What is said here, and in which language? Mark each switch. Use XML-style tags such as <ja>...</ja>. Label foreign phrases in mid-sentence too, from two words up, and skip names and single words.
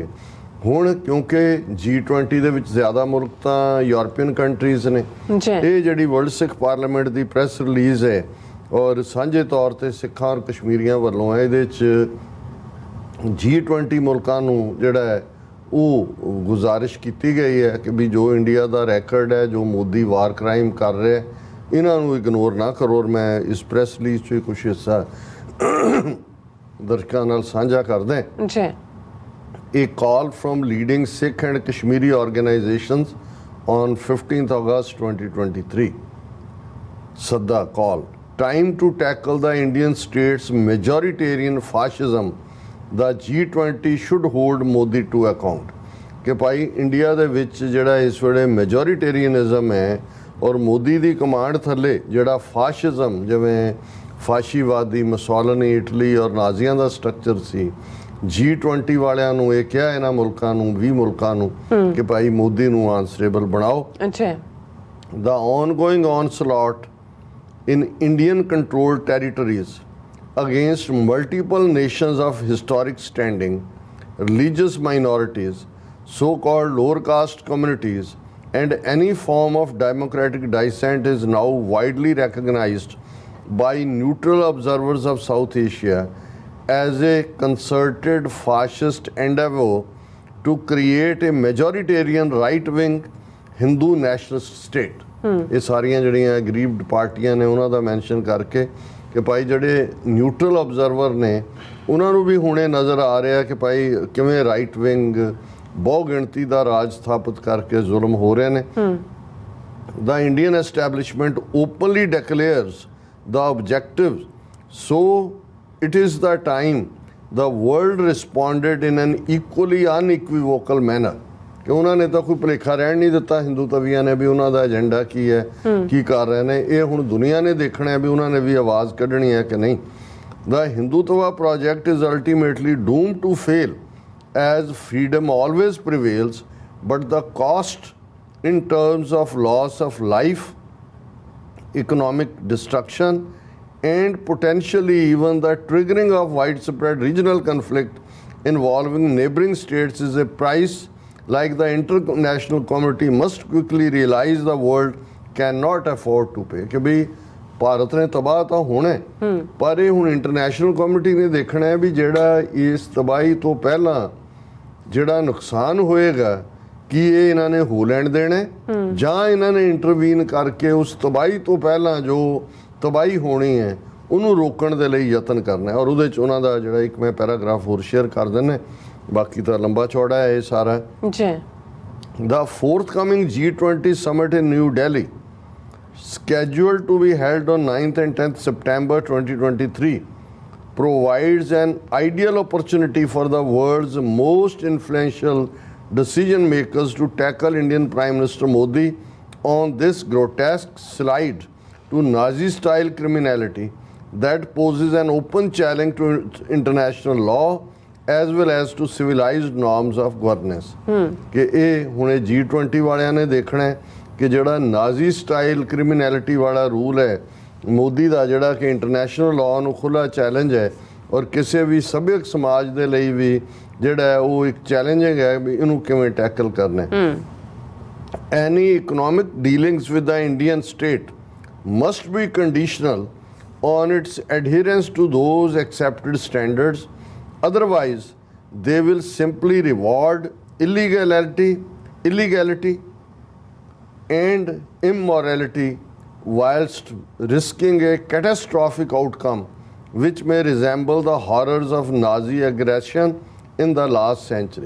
<pa>ਹੁਣ ਕਿਉਂਕਿ G20 ਦੇ ਵਿੱਚ ਜ਼ਿਆਦਾ ਮੁਲਕ ਤਾਂ</pa> <en>European countries</en> <pa>ਨੇ, ਇਹ ਜਿਹੜੀ ਵਰਲਡ ਸਿੱਖ ਪਾਰਲੀਮੈਂਟ ਦੀ</pa> <en>press release</en> <pa>ਹੈ ਔਰ ਸਾਂਝੇ ਤੌਰ ਤੇ ਸਿੱਖਾਂ ਔਰ ਕਸ਼ਮੀਰੀਆਂ ਵੱਲੋਂ ਹੈ, ਇਹਦੇ 'ਚ G20 ਮੁਲਕਾਂ ਨੂੰ ਜਿਹੜਾ ਹੈ ਉਹ ਗੁਜ਼ਾਰਿਸ਼ ਕੀਤੀ ਗਈ ਹੈ ਕਿ ਵੀ ਜੋ ਇੰਡੀਆ ਦਾ ਰੈਕਰਡ ਹੈ, ਜੋ ਮੋਦੀ</pa> <en>war crime</en> <pa>ਕਰ ਰਿਹਾ, ਇਹਨਾਂ ਨੂੰ ਇਗਨੋਰ ਨਾ ਕਰੋ। ਔਰ ਮੈਂ ਇਸ</pa> <en>press release</en> <pa>'ਚ ਕੁਛ ਹਿੱਸਾ ਦਰਸ਼ਕਾਂ ਨਾਲ ਸਾਂਝਾ ਕਰਦਾ ਜੀ।</pa> <en>A call from leading Sikh and Kashmiri organizations on 15th August 2023.</en> <pa>ਸਾਡਾ ਕਾਲ.</pa> <en>Time to tackle the Indian states' majoritarian fascism. The G20 should hold Modi to account.</en> <pa>ਕਿ ਭਾਈ ਇੰਡੀਆ ਦੇ ਵਿੱਚ ਜਿਹੜਾ ਇਸ ਵੇਲੇ ਮੈਜੋਰੀਟੇਰੀਅਨਿਜ਼ਮ ਹੈ ਔਰ ਮੋਦੀ ਦੀ ਕਮਾਂਡ ਥੱਲੇ ਜਿਹੜਾ ਫਾਸ਼ਿਜ਼ਮ, ਜਿਵੇਂ ਫਾਸ਼ੀਵਾਦੀ ਮੁਸੋਲਿਨੀ, ਇਟਲੀ ਔਰ ਨਾਜ਼ੀਆਂ ਦਾ ਸਟਰਕਚਰ ਸੀ, G20 ਵਾਲਿਆਂ ਨੂੰ ਇਹ ਕਿਹਾ, ਇਹਨਾਂ ਮੁਲਕਾਂ ਨੂੰ, 20 ਮੁਲਕਾਂ ਨੂੰ, ਕਿ ਭਾਈ ਮੋਦੀ ਨੂੰ ਆਨਸਰੇਬਲ ਬਣਾਓ। ਅੱਛਾ।</pa> <en>The ongoing onslaught in Indian controlled territories against multiple nations of historic standing, religious minorities, so-called lower caste communities, and any form of democratic dissent is now widely recognized by neutral observers of South Asia as a concerted fascist endeavor to create a majoritarian right-wing Hindu nationalist state.</en> <pa>ਇਹ ਸਾਰੀਆਂ ਜਿਹੜੀਆਂ ਗਰੀਬਡ ਪਾਰਟੀਆਂ ਨੇ ਉਹਨਾਂ ਦਾ ਮੈਂਸ਼ਨ ਕਰਕੇ ਕਿ ਭਾਈ ਜਿਹੜੇ</pa> <en>neutral observer</en> <pa>ਨੇ ਉਹਨਾਂ ਨੂੰ ਵੀ ਹੁਣੇ ਨਜ਼ਰ ਆ ਰਿਹਾ ਕਿ ਭਾਈ ਕਿਵੇਂ</pa> <en>right wing</en> <pa>ਬਹੁ ਗਿਣਤੀ ਦਾ ਰਾਜ ਸਥਾਪਿਤ ਕਰਕੇ ਜ਼ੁਲਮ ਹੋ ਰਹੇ ਨੇ।</pa> <en>The Indian establishment openly declares the objectives, so it is the time the world responded in an equally unequivocal manner.</en> <pa>ਕਿ ਉਹਨਾਂ ਨੇ ਤਾਂ ਕੋਈ ਭੁਲੇਖਾ ਰਹਿਣ ਨਹੀਂ ਦਿੱਤਾ ਹਿੰਦੂ ਤਵੀਆਂ ਨੇ ਵੀ ਉਹਨਾਂ ਦਾ ਏਜੰਡਾ ਕੀ ਹੈ, ਕੀ ਕਰ ਰਹੇ ਨੇ। ਇਹ ਹੁਣ ਦੁਨੀਆ ਨੇ ਦੇਖਣਾ ਹੈ ਵੀ ਉਹਨਾਂ ਨੇ ਵੀ ਆਵਾਜ਼ ਕੱਢਣੀ ਹੈ ਕਿ ਨਹੀਂ।</pa> <en>The Hindutva project is ultimately doomed to fail as freedom always prevails, but the cost in terms of loss of life, economic destruction, and potentially even the triggering of widespread regional conflict involving neighboring states is a price like the international community must quickly realize the world cannot afford to pay.</en> <pa>ਕਿ ਵੀ ਭਾਰਤ ਨੇ ਤਬਾਹ ਤਾਂ ਹੋਣਾ, ਪਰ ਇਹ ਹੁਣ</pa> <en>international community</en> <pa>ਨੇ ਦੇਖਣਾ ਹੈ ਵੀ ਜਿਹੜਾ ਇਸ ਤਬਾਹੀ ਤੋਂ ਪਹਿਲਾਂ ਜਿਹੜਾ ਨੁਕਸਾਨ ਹੋਏਗਾ ਕੀ ਇਹ ਇਹਨਾਂ ਨੇ ਹੋ ਲੈਣ ਦੇਣਾ ਜਾਂ ਇਹਨਾਂ ਨੇ ਇੰਟਰਵੀਨ ਕਰਕੇ ਉਸ ਤਬਾਹੀ ਤੋਂ ਪਹਿਲਾਂ ਜੋ ਤਬਾਹੀ ਹੋਣੀ ਹੈ ਉਹਨੂੰ ਰੋਕਣ ਦੇ ਲਈ ਯਤਨ ਕਰਨਾ ਹੈ। ਔਰ ਉਹਦੇ 'ਚ ਉਹਨਾਂ ਦਾ ਜਿਹੜਾ ਇੱਕ ਮੈਂ ਪੈਰਾਗ੍ਰਾਫ ਹੋਰ ਸ਼ੇਅਰ ਕਰ ਦਿੰਦਾ, ਬਾਕੀ ਤਾਂ ਲੰਬਾ ਚੌੜਾ ਹੈ ਇਹ ਸਾਰਾ ਜੀ।</pa> <en>The forthcoming G20 summit in New Delhi, scheduled to be held on 9th and 10th September 2023, provides an ideal opportunity for the world's most influential decision makers to tackle Indian Prime Minister Modi on this grotesque slide to Nazi-style criminality that poses an open challenge to international law as well as to civilized norms of governance।</en> <pa>ਕਿ ਇਹ ਹੁਣੇ G20 ਵਾਲਿਆਂ ਨੇ ਦੇਖਣਾ ਹੈ ਕਿ ਜਿਹੜਾ</pa> <en>Nazi style criminality</en> <pa>ਵਾਲਾ ਰੂਲ ਹੈ ਮੋਦੀ ਦਾ, ਜਿਹੜਾ ਕਿ</pa> <en>international law</en> <pa>ਨੂੰ ਖੁੱਲ੍ਹਾ ਚੈਲੰਜ ਹੈ ਔਰ ਕਿਸੇ ਵੀ ਸਭਿਅਕ ਸਮਾਜ ਦੇ ਲਈ ਵੀ ਜਿਹੜਾ ਹੈ ਉਹ ਇੱਕ ਚੈਲੰਜਿੰਗ ਹੈ ਵੀ ਇਹਨੂੰ ਕਿਵੇਂ ਟੈਕਲ ਕਰਨਾ ਹੈ।</pa> <en>Any economic dealings with the Indian state must be conditional on its adherence to those accepted standards. Otherwise, they will simply reward illegality and immorality whilst risking a catastrophic outcome which may resemble the horrors of Nazi aggression in the last century।</en>